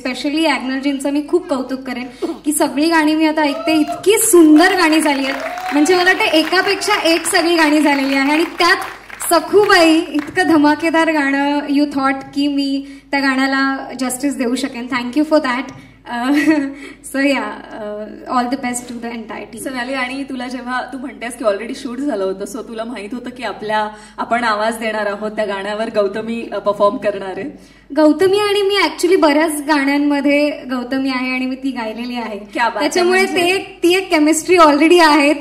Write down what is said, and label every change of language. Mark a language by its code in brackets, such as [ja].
[mr] Specially ॲग्नेलजींचं मी खूप कौतुक करेन की सगळी गाणी मी आता ऐकते, इतकी सुंदर गाणी झाली आहेत. म्हणजे मला वाटतं एकापेक्षा एक सगळी गाणी झालेली आहे आणि त्यात सखूबाई इतकं धमाकेदार गाणं [en] you thought [mr] की मी त्या गाण्याला जस्टिस देऊ शकेन. [en] Thank you for that. So yeah all the best to the entire team. [mr] Sonali, आणि तुला जेव्हा तू म्हणतेस की ऑलरेडी शूट झालं होतं, सो तुला माहित होतं की आपण आवाज देणार आहोत त्या गाण्यावर, गौतमी परफॉर्म करणार आहे? गौतमी आणि मी ऍक्च्युली बऱ्याच गाण्यांमध्ये गौतमी आहे आणि मी ती गायलेली आहे, त्याच्यामुळे ती एक केमिस्ट्री ऑलरेडी आहे.